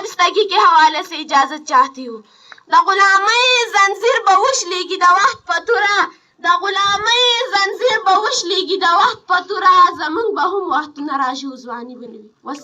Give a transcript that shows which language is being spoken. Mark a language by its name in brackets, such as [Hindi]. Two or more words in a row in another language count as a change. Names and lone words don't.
[Urdu] زندگی کے حوالے سے اجازت چاہتی ہوں. [Pashto] دا غلامی زنځیر به وشلېږي د وخت په توره، د غلامۍ زنځیر به وشلېږي د وخت په توره، زموږ به هم وختونه راشي او ځواني به نه وي.